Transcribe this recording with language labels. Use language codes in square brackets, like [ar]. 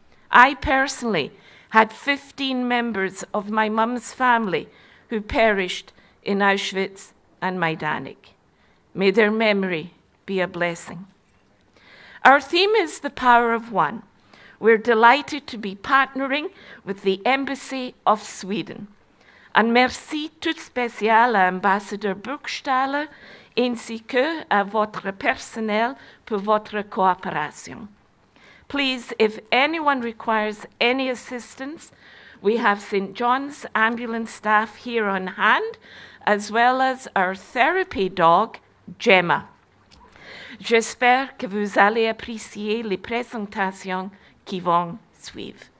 [en] I personally had 15 members of my mum's family who perished in Auschwitz and Majdanek. May their memory be a blessing. Our theme is the power of one. We're delighted to be partnering with the Embassy of Sweden. [fr] Un merci tout spécial à Ambassadeur Burgstaller ainsi que à votre personnel pour votre coopération. [en] Please, if anyone requires any assistance, we have St. John's ambulance staff here on hand, as well as our therapy dog, Gemma. [fr] J'espère que vous allez apprécier les présentations qui vont suivre.